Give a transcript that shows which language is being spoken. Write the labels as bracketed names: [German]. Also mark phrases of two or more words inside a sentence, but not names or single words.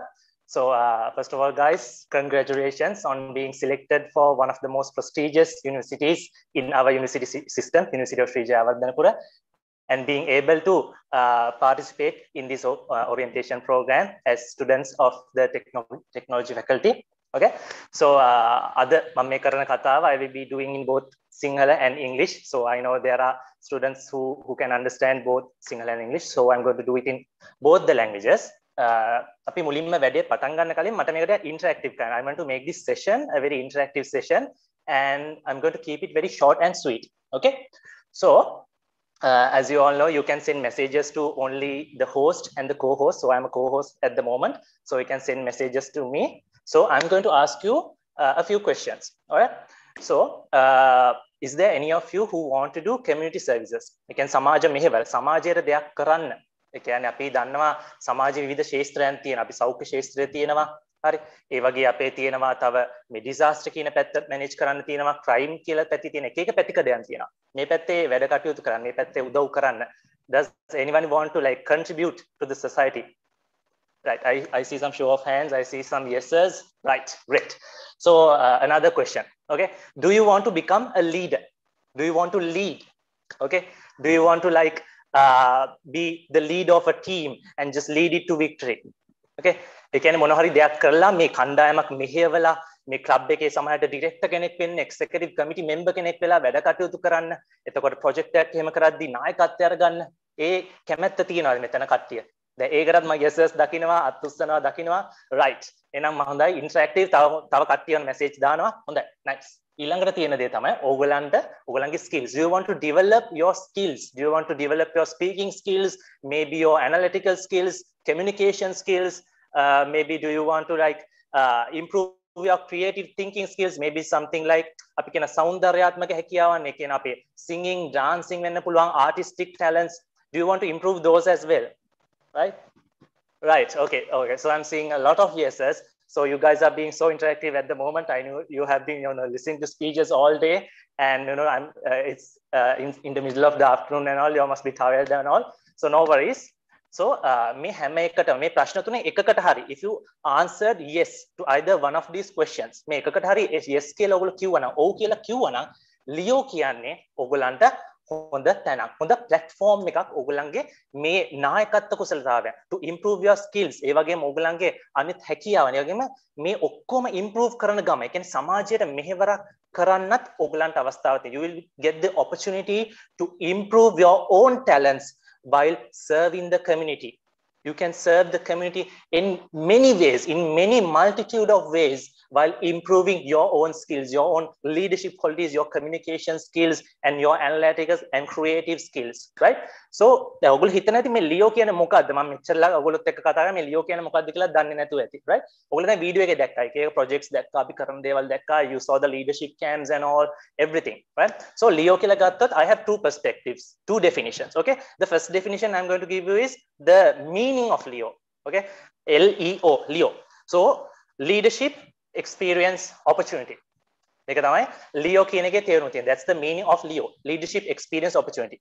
[English] So first of all, guys, congratulations on being selected for one of the most prestigious universities in our university system, University of Sri Jayawardhanapura, and being able to participate in this orientation program as students of the technology faculty. Okay, so other [Sinhala] මම කරන කතාව [English] I will be doing in both Sinhala and English. So I know there are students who can understand both Sinhala and English. So I'm going to do it in both the languages. [Sinhala] අපි මුලින්ම වැඩේ පටන් ගන්න කලින් මට මේකට interactive කරන්න. [English] I want to make this session a very interactive session, and I'm going to keep it very short and sweet. Okay, so as you all know, you can send messages to only the host and the co-host. So I'm a co-host at the moment, so you can send messages to me. So I'm going to ask you a few questions. All right. So is there any of you who want to do community services? You can [Sinhala] සමාජ මෙහෙවර සමාජයට දෙයක් කරන්න. ඒ කියන්නේ අපි දන්නවා සමාජයේ විවිධ ශාස්ත්‍රයන් තියෙනවා. අපි සෞඛ්‍ය ශාස්ත්‍රය තියෙනවා. හරි. ඒ වගේ අපේ තියෙනවා තව මේ disaster කියන පැත්ත manage කරන්න තියෙනවා. crime කියලා පැති තියෙන එක එක පැතිකඩයන් තියෙනවා. මේ පැත්තේ වැඩ කටයුතු කරන්න, මේ පැත්තේ උදව් කරන්න. [English] Does anyone want to like contribute to the society? Right, I see some show of hands. I see some yeses. Right, great. So another question. Okay, do you want to become a leader? Do you want to lead? Okay, do you want to like be the leader of a team and just lead it to victory? [Sinhala] Okay, ඒ කියන්නේ මොන හරි දෙයක් කරලා මේ කණ්ඩායමක් මෙහෙයවලා මේ ක්ලබ් එකේ සමහරට ඩිරෙක්ටර් කෙනෙක් වෙන්න, [English] executive committee member [Sinhala] කෙනෙක් වෙලා වැඩ කටයුතු කරන්න. එතකොට ප්‍රොජෙක්ට් එකක් එහෙම කරද්දී නායකත්වය අරගන්න. ඒ කැමැත්ත තියනවාද මෙතන කට්ටිය? දැන් ඒකටත් මම yeses දකින්නවා, අත් උස්සනවා දකින්නවා. right, එහෙනම් මම හොඳයි ඉන්ටරැක්ටිව් තව කට්ටියන් මැසේජ් දානවා. හොඳයි, nice. ඊළඟට තියෙන දේ තමයි ඔයගලන්ගේ skills. [English] Do you want to develop your skills? Do you want to develop your speaking skills, maybe your analytical skills, communication skills? Maybe do you want to like improve your creative thinking skills? Maybe something like [Sinhala] අපි කියන සෞන්දර්යාත්මක හැකියාවන්, ඒ කියන අපේ [English] singing, dancing [Sinhala] වෙන්න පුළුවන් [English] artistic talents. Do you want to improve those as well? Right, okay, so I'm seeing a lot of yeses. So you guys are being so interactive at the moment. I know you have been listening to speeches all day, and I'm it's in the middle of the afternoon and all. You must be tired and all, so no worries. So [Sinhala] මේ හැම එකටම මේ ප්‍රශ්න තුනේ එකකට හරි [English] if you answered yes to either one of these questions, [Sinhala] මේ එකකට හරි yes කියලා ඔයගොල්ලෝ කිව්වනම්, ඔව් කියලා කිව්වනම්, ලියෝ කියන්නේ ඔයගොල්ලන්ට හොඳ තැනක්, හොඳ platform එකක් ඔයගොල්ලන්ගේ මේ නායකත්ව කුසලතාවය [English] to improve your skills. [Sinhala] ඒ වගේම ඔයගොල්ලන්ගේ අනිත් හැකියාවන්, ඒ වගේම මේ ඔක්කොම improve කරන ගම, ඒ කියන්නේ සමාජයට මෙහෙවරක් කරන්නත් ඔයගොල්ලන්ට අවස්ථාවක් තියෙනවා. [English] You will get the opportunity to improve your own talents while serving the community. You can serve the community in many ways, in many multitude of ways, while improving your own skills, your own leadership qualities, your communication skills, and your analytical and creative skills, right? [Sinhala] So දැන් ඔයගොල්ලෝ හිතන ඇති මේ ලියෝ කියන්නේ මොකද්ද? මම මෙච්චරලා ඔයගොල්ලොත් එක්ක කතා කරා මේ ලියෝ කියන්නේ මොකද්ද කියලා දන්නේ නැතුව ඇති, right? ඔයගොල්ලෝ දැන් වීඩියෝ එකේ දැක්කා, එක projects දැක්කා, අපි කරන දේවල් දැක්කා, [English] you saw the leadership camps and all, everything, right? So [Sinhala] ලියෝ කියලා ගත්තොත් [English] I have two perspectives, two definitions, okay? The first definition I'm going to give you is the meaning of Leo, okay? L-E-O, Leo. So leadership, experience, opportunity. [Sinhala] ඒක තමයි Leo කියන එකේ තේරුම තියෙන්නේ. [English] That's the meaning of Leo. Leadership, experience, opportunity.